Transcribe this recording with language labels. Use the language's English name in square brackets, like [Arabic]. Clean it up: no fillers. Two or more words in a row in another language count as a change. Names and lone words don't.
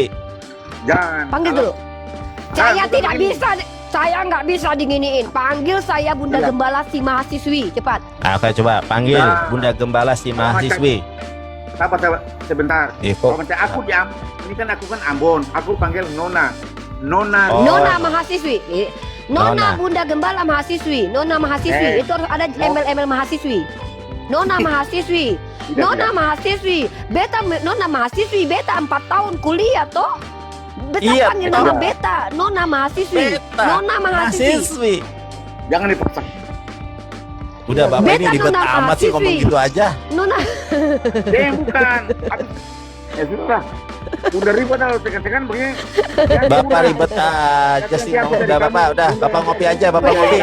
[Indonesian] jangan. Panggil Kalau- dulu. Saya bukan tidak begini. bisa. Saya nggak bisa diginiin. Panggil saya Bunda Iya. Gembala si mahasiswi, cepat. Oke, coba panggil Nah. Bunda Gembala si mahasiswi. sabar sebentar. Kok Kalau macam aku diam, ini kan aku kan Ambon, aku panggil Nona. Nona. Oh. Nona mahasiswi. Nona Nona. Bunda Gembala mahasiswi. Nona mahasiswi. Itu harus ada embel-embel mahasiswi. Nona mahasiswi. Tidak, Nona tidak. mahasiswi. Nona mahasiswi. Beta 4 tahun kuliah toh. Beta Iya, panggil toh. nama beta. Nona mahasiswi. Beta Nona mahasiswi. mahasiswi. Jangan dipaksa. Udah Bapak Beta ini ribet nona amat sih ngomong mahasiswi. gitu aja. Nona. Bukan. Ya sudah. Udah ribet kalau tekan-tekan begini. Ya, Bapak udah. ribet aja sih. Siap, siap, Udah siap. Bapak, udah Bapak ngopi aja, Bapak ngopi.